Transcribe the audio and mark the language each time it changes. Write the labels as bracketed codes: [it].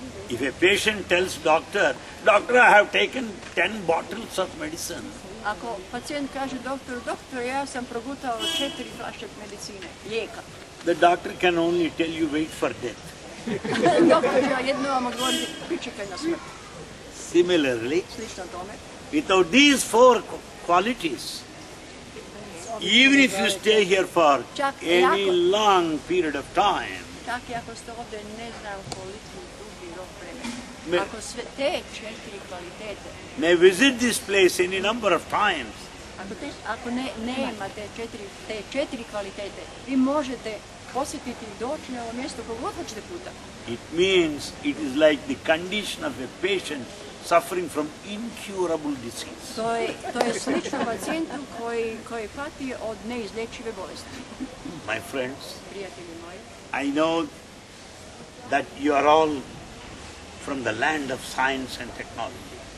[en] If a patient tells doctor, doctor, I have taken 10 bottles of medicine, [hr] Ako pacijent kaže doktor, ja sam progutao 4 flaše medicine, lijeka. [en] the doctor can only tell you wait for death. [hr] Doktor će jedno vam odgovoriti, pričekaj na smrt. [en] Similarly, [hr] Slično tome. [en] without these four qualities, even if you stay here for any long period of time, [hr] Čak i ako ste ovdje ne znam koliko dugi rok vremena. Me- Ako sve te četiri kvalitete, [en] may visit this place any number of times, [hr] ako nemate te četiri kvalitete, vi možete posjetiti i doći na ovo mjesto koliko god hoćete puta. [en] it means it is like the condition of a patient suffering from incurable disease. [hr] To je slično pacijentu koji pati od neizlječive bolesti. [en] My friends, [hr] Prijatelji moji, [en] I know that you are all from the land of science and technology.